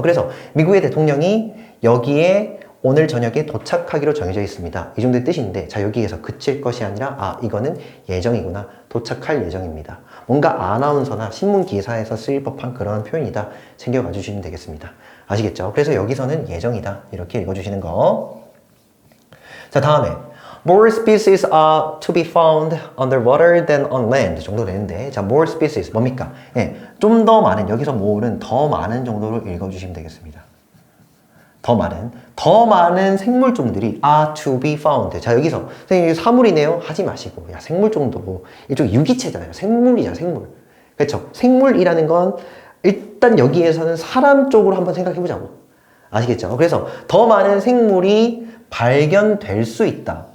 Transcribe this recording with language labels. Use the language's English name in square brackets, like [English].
[Korean] 그래서 미국의 대통령이 여기에 오늘 저녁에 도착하기로 정해져 있습니다. 이 정도의 뜻인데 자 여기에서 그칠 것이 아니라 이거는 예정이구나. 도착할 예정입니다. 뭔가 아나운서나 신문 기사에서 쓰일 법한 그런 표현이다. 챙겨가 주시면 되겠습니다. 아시겠죠? 그래서 여기서는 예정이다. 이렇게 읽어주시는 거. 자 다음에 [English] More species are to be found underwater than on land [Korean] 정도 되는데 자 [English] more species [Korean] 뭡니까? 예, 좀 더 많은 여기서 more는 더 많은 정도로 읽어주시면 되겠습니다. 더 많은 생물종들이 [English] are to be found. [Korean] 자 여기서 선생님 사물이네요 하지 마시고 야 생물종도 일종 유기체잖아요. 생물이잖아 생물. 그렇죠? 생물이라는 건 일단 여기에서는 사람 쪽으로 한번 생각해 보자고. 아시겠죠? 그래서 더 많은 생물이 발견될 수 있다.